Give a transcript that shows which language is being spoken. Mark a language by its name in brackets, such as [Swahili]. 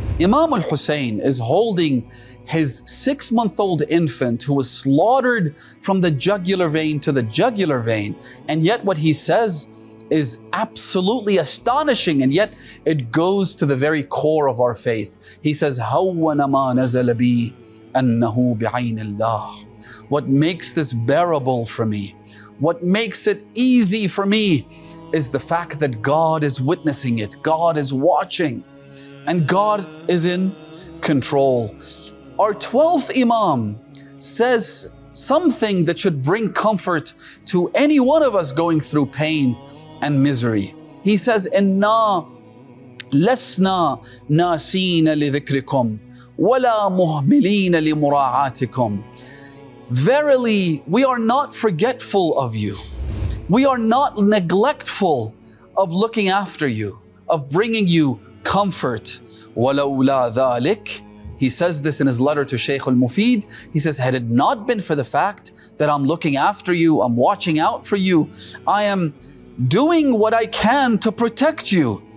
[English] Imam al-Hussein is holding his 6-month-old infant who was slaughtered from the jugular vein to the jugular vein, and yet what he says is absolutely astonishing, and yet it goes to the very core of our faith. He says, [Arabic] هَوَّنَ مَا نَزَلَ بِي أَنَّهُ بِعَيْنِ اللَّهِ. [English] What makes this bearable for me, what makes it easy for me, is the fact that God is witnessing it, God is watching, and God is in control. Our 12th Imam says something that should bring comfort to any one of us going through pain and misery. He says, [Arabic] إِنَّا لَسْنَا نَاسِينَ لِذِكْرِكُمْ وَلَا مُهْمِلِينَ لِمُرَاعَاتِكُمْ. [English] Verily, we are not forgetful of you. We are not neglectful of looking after you, of bringing you comfort. [Arabic] وَلَوْلَا ذَلِكَ. [English] He says this in his letter to Shaykh al-Mufid. He says, had it not been for the fact that I'm looking after you, I'm watching out for you, I am doing what I can to protect you.